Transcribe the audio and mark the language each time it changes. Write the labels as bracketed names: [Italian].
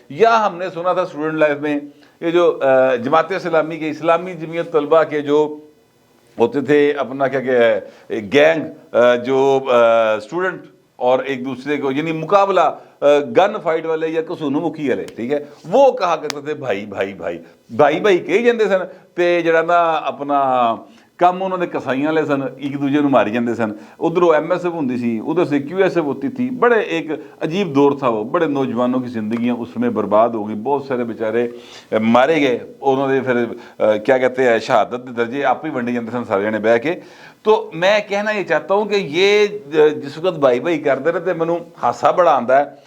[Urdu] یا ہم نے سنا تھا اسٹوڈنٹ لائف میں یہ جو جماعت اسلامی کے اسلامی جمعیت طلبہ کے جو ہوتے تھے اپنا کیا کہ گینگ جو اسٹوڈنٹ اور ایک دوسرے کو یعنی مقابلہ گن فائٹ والے یا کسونو مکھی والے, ٹھیک ہے, وہ کہا کرتے تھے بھائی بھائی بھائی بھائی [Punjabi] بھائی کہی جاندے سن. تے جڑا نا اپنا کم انہوں نے کسائیاں لے سن, ایک دوجے نو ماری جاندے سن. ادھروں ایم ایس ایف ہوندی سی, [Urdu] ادھر سے کیو ایس ایف ہوتی تھی. بڑے ایک عجیب دور تھا وہ, بڑے نوجوانوں کی زندگیاں اس میں برباد ہو گئی, بہت سارے بیچارے مارے گئے. انہوں نے پھر کیا کہتے ہیں [Punjabi] شہادت کے درجے آپ ہی ونڈے جاندے سن سارے جنے بہ کے. [Urdu] تو میں کہنا یہ چاہتا ہوں کہ یہ جس وقت بھائی بھائی کرتے رہے [Punjabi] مینوں ہاسا بڑا آندا ہے.